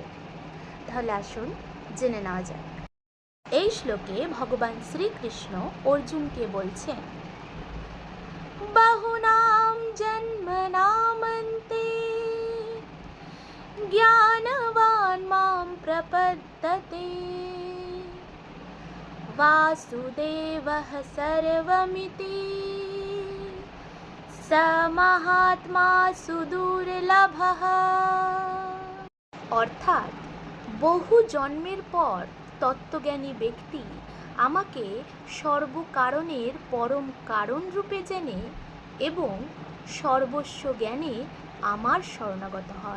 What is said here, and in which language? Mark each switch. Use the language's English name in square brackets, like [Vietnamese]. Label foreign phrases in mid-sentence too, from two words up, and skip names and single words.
[Bangla] তাহলে আসুন জেনে নেওয়া যাক। এই শ্লোকে ভগবান শ্রীকৃষ্ণ অর্জুনকে বলছেন, [Sanskrit] বহুনাম জন্মনামন্তে জ্ঞানবান মাম প্রপদ্যতে वासुदेवः सर्वमिति स महात्मा सुदुर्लभः। [Bangla] অর্থাৎ বহু জন্মের পর তত্ত্বজ্ঞানী ব্যক্তি আমাকে সর্বকারণের পরম কারণ রূপে জেনে এবং সর্বস্ব জ্ঞানে আমার শরণাগত হন।